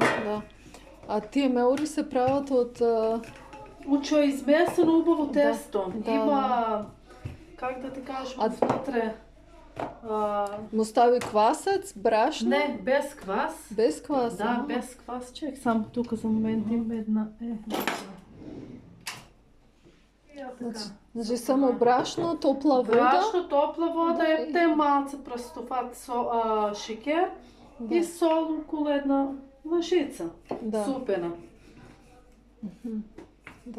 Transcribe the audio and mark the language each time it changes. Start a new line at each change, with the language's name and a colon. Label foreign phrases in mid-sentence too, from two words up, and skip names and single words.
Bulgarian: Да. А тия меури се правят от... Учо е измесено хубаво тесто. Да, Има, как да ти кажа, вътре... Му стави квасец, брашно? Не, без квас. Без квас? Да, без квас. Чек, само тук за момент има една... Значи само брашно, топла вода? Брашно, топла вода, ептен малце пръстоват шекер и сол около една лъжица. Супена. Да.